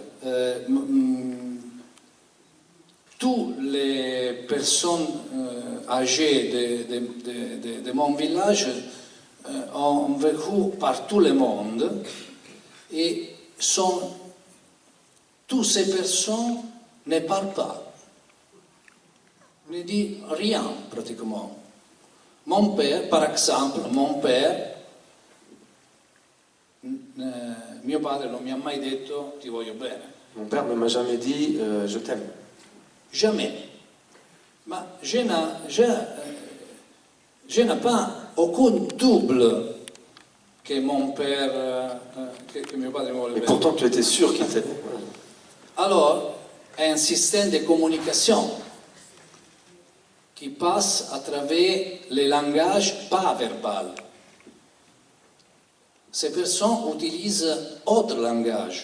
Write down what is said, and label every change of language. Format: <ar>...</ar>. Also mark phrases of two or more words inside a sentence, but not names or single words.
<fr>Toutes les personnes âgées de mon village ont vécu par tout le monde et toutes ces personnes ne parlent pas, ne disent rien pratiquement. Mon père, par exemple,</fr> <it>mio padre non mi ha mai detto ti voglio bene.</it> <fr>Mon père ne m'a jamais dit je t'aime. Jamais. Mais je n'ai pas aucun double que mon père, que</fr> <it>mio padre mi vuole</it> <fr>Et</fr> <it>bene.</it> <fr>pourtant tu étais sûr qu'il t'aimait. Alors, è un système de communication qui passe à travers les langages pas verbal. Ces personnes utilisent autre langage.</fr>